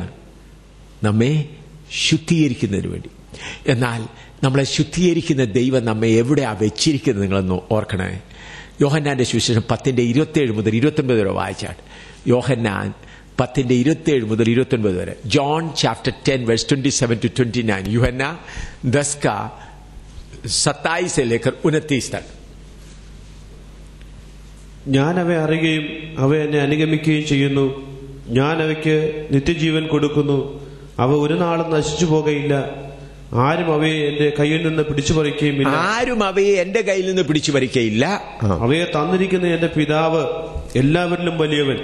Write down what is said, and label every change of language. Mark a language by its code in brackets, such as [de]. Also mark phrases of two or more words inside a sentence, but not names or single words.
[ml] നമ്മെ ശുദ്ധീകരിക്കുന്നതിന് വേണ്ടി. എന്നാൽ നമ്മളെ ശുദ്ധീകരിക്കുന്ന ദൈവം നമ്മെ എവിടെയാ വെച്ചിരിക്കുന്നത് നിങ്ങളൊന്ന് ഓർക്കണേ. യോഹന്നാന്റെ സുവിശേഷം 10:27 മുതൽ 29 വരെ വായിച്ചാട്ട്. യോഹന്നാൻ 10:27 മുതൽ 29 വരെ. [en] John chapter 10 verse 27 to 29. [hi] यूहन्ना 10 का 27 से लेकर 29 तक. [ml] ഞാൻ അവയെ അറിയുകയും അവ എന്നെ അനുഗമിക്കുകയും ചെയ്യുന്നു. ഞാൻ അവയ്ക്ക് നിത്യജീവൻ കൊടുക്കുന്നു. അവ ഒരു നാളും നശിച്ചു പോകയില്ല. ആരും അവയെ എന്റെ കയ്യിൽ നിന്ന് പിടിച്ചു പറിക്കുകയുമില്ല. അവയെ തന്നിരിക്കുന്ന എന്റെ പിതാവ് എല്ലാവരിലും വലിയവൻ.